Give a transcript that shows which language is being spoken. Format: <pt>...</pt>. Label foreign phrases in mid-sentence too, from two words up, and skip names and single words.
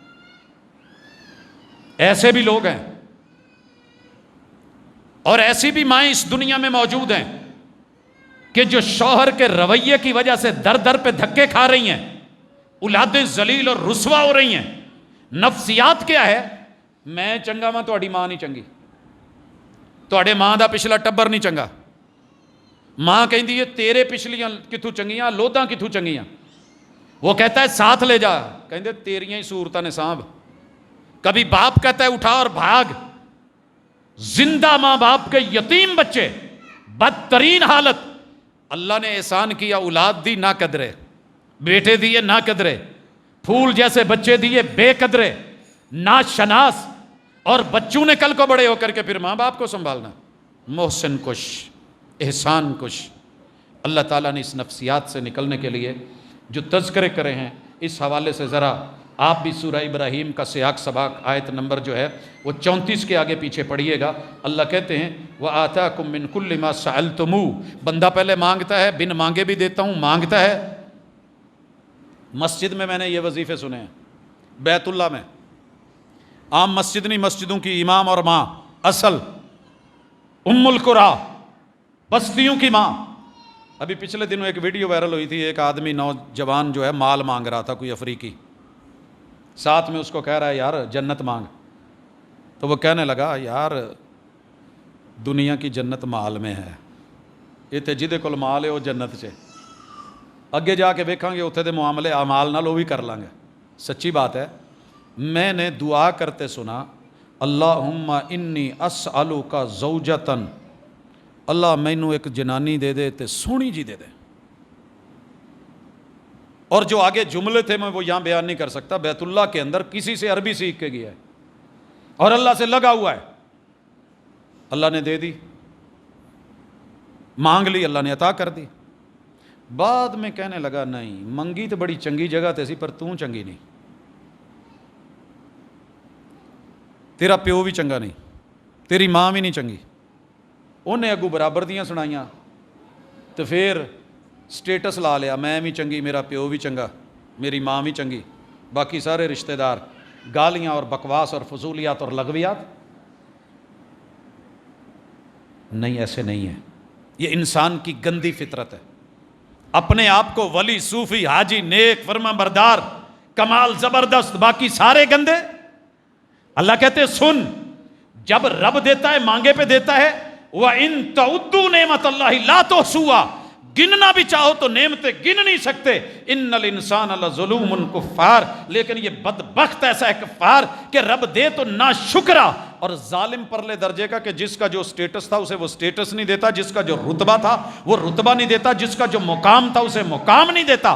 <ur>ایسے بھی لوگ ہیں، اور ایسی بھی مائیں اس دنیا میں موجود ہیں کہ جو شوہر کے رویے کی وجہ سے در در پہ دھکے کھا رہی ہیں، اولادیں ذلیل اور رسوا ہو رہی ہیں۔ نفسیات کیا ہے؟</ur> <pa>میں چنگا ماں تہاڈی ماں نہیں چنگی، تہاڈے ماں دا پچھلا ٹبر نہیں چنگا۔ ماں کہندی ہے تیرے پچھلیاں کتھوں چنگیاں، لوداں کتھوں چنگیاں۔</pa> <ur>وہ کہتا ہے ساتھ لے جا،</ur> <pa>کہندے تیریاں ہی صورتاں نے سانب۔</pa> <ur>کبھی باپ کہتا ہے اٹھا اور بھاگ۔ زندہ ماں باپ کے یتیم بچے، بدترین حالت۔ اللہ نے احسان کیا، اولاد دی نہ قدرے، بیٹے دیے نہ قدرے، پھول جیسے بچے دیے بے قدرے، ناشناس، اور بچوں نے کل کو بڑے ہو کر کے پھر ماں باپ کو سنبھالنا۔ محسن کش، احسان کش۔ اللہ تعالیٰ نے اس نفسیات سے نکلنے کے لیے جو تذکرے کرے ہیں، اس حوالے سے ذرا آپ بھی سورہ ابراہیم کا سیاق سباق آیت نمبر جو ہے وہ 34 کے آگے پیچھے پڑھیے گا۔</ur> <ar>اللہ کہتے ہیں وَآتَاكُم مِّن كُلِّ مَا سَأَلْتُمُوهُ،</ar> <ur>بندہ پہلے مانگتا ہے، بن مانگے بھی دیتا ہوں، مانگتا ہے۔ مسجد میں نے یہ وظیفے سنے ہیں، بیت اللہ میں، عام مسجد نہیں، مسجدوں کی امام اور ماں، اصل ام القریٰ، بستیوں کی ماں۔ ابھی پچھلے دنوں ایک ویڈیو وائرل ہوئی تھی، ایک آدمی نوجوان جو ہے مال مانگ رہا تھا، کوئی افریقی، ساتھ میں اس کو کہہ رہا ہے یار جنت مانگ، تو وہ کہنے لگا یار دنیا کی جنت مال میں ہے،</ur> <pa>یہ تے جدے کول مال ہے وہ جنت چے، اگے جا کے ویکھاں گے اتنے دے معاملے اعمال نال</pa> <ur>وہ بھی کر لیں گے، سچی بات ہے، میں نے دعا کرتے سنا،</ur> <ar>اللہم انی اسألوک زوجتن،</ar> <pa>اللہ مینو ایک جنانی دے دے تے سونی جی دے دے.</pa> <ur>اور جو آگے جملے تھے میں وہ یہاں بیان نہیں کر سکتا. بیت اللہ کے اندر کسی سے عربی سیکھ کے گیا ہے اور اللہ سے لگا ہوا ہے. اللہ نے دے دی، مانگ لی، اللہ نے عطا کر دی.</ur> <pa>بعد میں کہنے لگا نہیں منگی تو بڑی چنگی جگہ تے سی پر توں چنگی نہیں، تیرا پیو بھی چنگا نہیں، تیری ماں بھی نہیں چنگی. انہیں اگو برابر دیاں سنائیاں تو پھر سٹیٹس لا لیا، میں بھی چنگی، میرا پیو بھی چنگا، میری ماں بھی چنگی، باقی سارے رشتہ دار.</pa> <ur>گالیاں اور بکواس اور فضولیات اور لغویات. نہیں، ایسے نہیں ہے. یہ انسان کی گندی فطرت ہے. اپنے آپ کو ولی، صوفی، حاجی، نیک، فرما بردار، کمال، زبردست، باقی سارے گندے. اللہ کہتے سن، جب رب دیتا ہے مانگے پہ دیتا ہے.</ur> <ar>وَإِن تَعُدُّوا نِعْمَتَ اللَّهِ لَا تُحْصُوهَا،</ar> <ur>گننا بھی چاہو تو نعمتیں گن نہیں سکتے.</ur> <ar>ان الانسان لظلوم کفار،</ar> <ur>لیکن یہ بدبخت ایسا ہے کفار کہ رب دے تو ناشکرا اور ظالم پرلے درجے کا، کہ جس کا جو سٹیٹس تھا اسے وہ سٹیٹس نہیں دیتا، جس کا جو رتبہ تھا وہ رتبہ نہیں دیتا، جس کا جو مقام تھا اسے مقام نہیں دیتا.</ur>